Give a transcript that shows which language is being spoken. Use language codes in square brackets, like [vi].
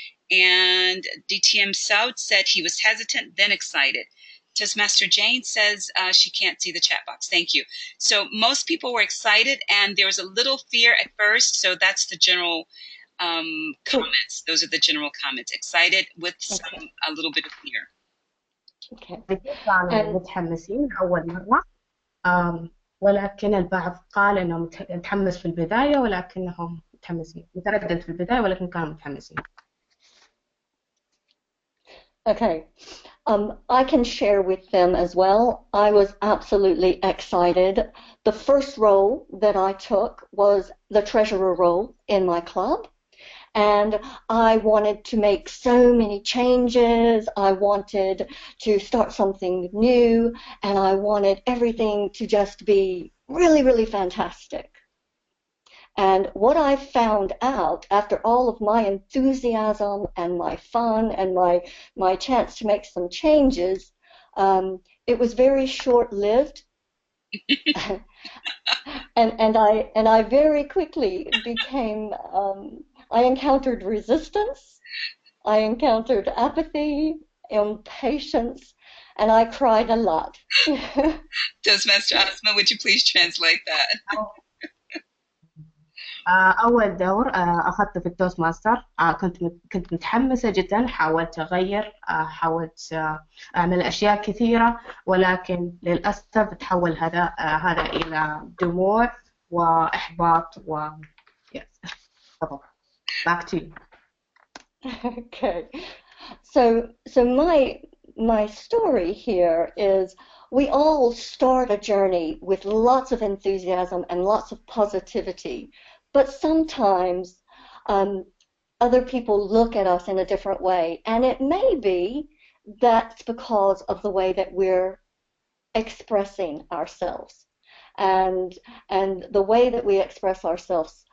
[en] And DTM Saud said he was hesitant, then excited. Toastmaster Jane says she can't see the chat box. Thank you. So most people were excited, and there was a little fear at first. So that's the general comments. Those are the general comments. Excited with a little bit of fear. Okay. [ar] كانوا متحمسين أول مرة ولكن البعض قال إنهم متحمس في البداية ولكنهم متحمسين متردد في البداية ولكن كانوا متحمسين. [en] Okay. I can share with them as well. I was absolutely excited. The first role that I took was the treasurer role in my club. And I wanted to make so many changes. I wanted to start something new. And I wanted everything to just be really, really fantastic. And what I found out after all of my enthusiasm and my fun and my chance to make some changes, it was very short-lived. and I very quickly became, I encountered resistance, I encountered apathy, impatience, and I cried a lot. Toastmaster Asma, would you please translate that? [ar] أول دور أخذته في التوست ماستر كنت متحمسة جدا. حاولت أغير حاولت أعمل أشياء كثيرة ولكن للأسف تحول هذا إلى دموع وإحباط [en] yes. Back to you. Okay. So my story here is we all start a journey with lots of enthusiasm and lots of positivity, but sometimes other people look at us in a different way, and it may be that's because of the way that we're expressing ourselves, and the way that we express ourselves.